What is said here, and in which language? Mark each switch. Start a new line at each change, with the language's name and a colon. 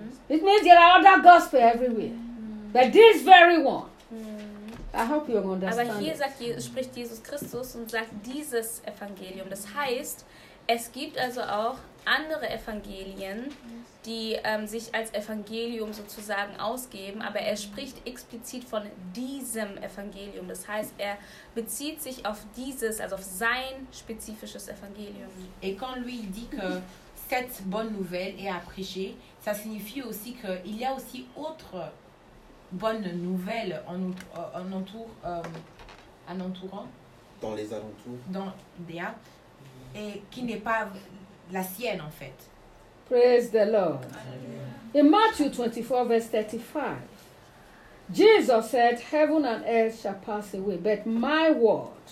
English: It means there are other gospel everywhere, but this very one. I hope you understand.
German: Aber hier spricht Jesus Christus und sagt dieses Evangelium. Das heißt, es gibt also auch andere Evangelien, die sich als Evangelium sozusagen ausgeben, aber er spricht explizit von diesem Evangelium. Das heißt, er bezieht sich auf dieses, also auf sein spezifisches Evangelium.
French: Et quand lui dit que cette bonne nouvelle est à prêcher, ça signifie aussi que il y a aussi autre bonne nouvelle en entourant. Dans les alentours. Dans Déa. Et qui n'est pas la sienne en fait.
English: Praise the Lord. Amen. In Matthew 24, verse 35, Jesus said, heaven and earth shall pass away, but my word.